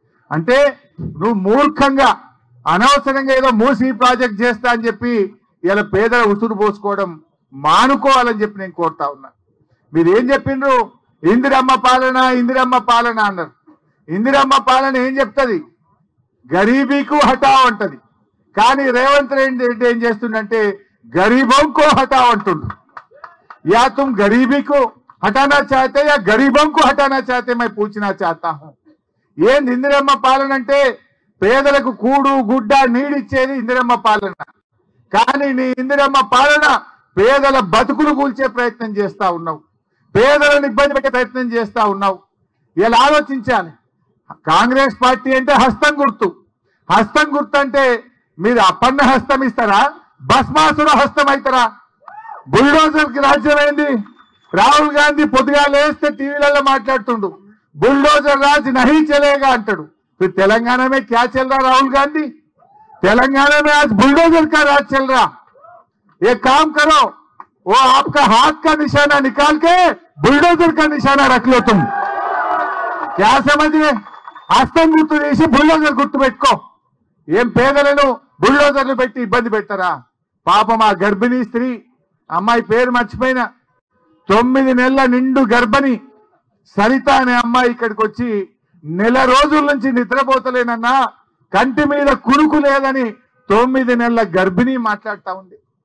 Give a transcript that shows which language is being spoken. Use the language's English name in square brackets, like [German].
[Telugu] అంటే నువ్వు మూర్ఖంగా అనవసరంగా ఏదో మూసి ప్రాజెక్ట్ చేస్తా అని చెప్పి ఇలా పేదల ఉసురు పోసుకోవడం మానుకోవాలని చెప్పి నేను కోరుతా ఉన్నా. మీరు ఏం చెప్పిండ్రు? ఇందిరమ్మ పాలన, ఇందిరమ్మ పాలన అన్నారు. ఇందిరమ్మ పాలన ఏం చెప్తుంది? [Hindi] గరీబీకు హటావ్ [Telugu] అంటది. కానీ రేవంత్ రెడ్డి ఏం చేస్తుండంటే [Hindi] గరీబోంకో హటావ్ [Telugu] అంటుండ్రు. [Hindi] या तुम गरीबी को हटाना चाहते या गरीबों को हटाना चाहते मैं पूछना चाहता हूं. ये [Telugu] इंदिरम्మ పాలన అంటే పేదలకు కూడు గుడ్డ నీడిచ్చేది ఇందిరమ్మ పాలన. కానీ నీ ఇందిరమ్మ పాలన పేదల బతుకులు కూల్చే ప్రయత్నం చేస్తా ఉన్నావు, పేదలను ఇబ్బంది పెట్టే ప్రయత్నం చేస్తా ఉన్నావు. ఇలా ఆలోచించాలి. కాంగ్రెస్ పార్టీ అంటే హస్తం గుర్తు. హస్తం గుర్తు అంటే మీరు అపన్న హస్తం ఇస్తారా, భస్మాసుర హస్తం అవుతారా? బుల్డోజర్ కి రాజ్యమైంది. రాహుల్ గాంధీ పొద్దుగా లేస్తే టీవీలలో మాట్లాడుతుండు, [Hindi] बुलडोजर राज नहीं चलेगा [Telugu] अंटाడు. [Hindi] फिर तेलंगाना में क्या चल रहा राहुल गांधी? तेलंगाना में आज बुलडोजर का राज चल रहा. एक काम करो, वो आपका हाथ का निशाना निकाल के बुलडोजर का निशाना रख लो. तुम क्या समझ गए? [Telugu] హస్తం గుర్తు చేసి బుల్డోజర్ గుర్తు పెట్టుకో. ఏం పేదలను బుల్డోజర్లు పెట్టి ఇబ్బంది పెట్టారా? పాపం ఆ గర్భిణీ స్త్రీ, అమ్మాయి పేరు మర్చిపోయినా, 9 నెలల నిండు గర్భిణి సరిత అనే అమ్మాయి ఇక్కడికి వచ్చి నెల రోజుల నుంచి నిద్రపోతలేనన్నా, కంటి మీద కురుకు లేదని 9 నెలల గర్భిణి మాట్లాడుతా ఉంది.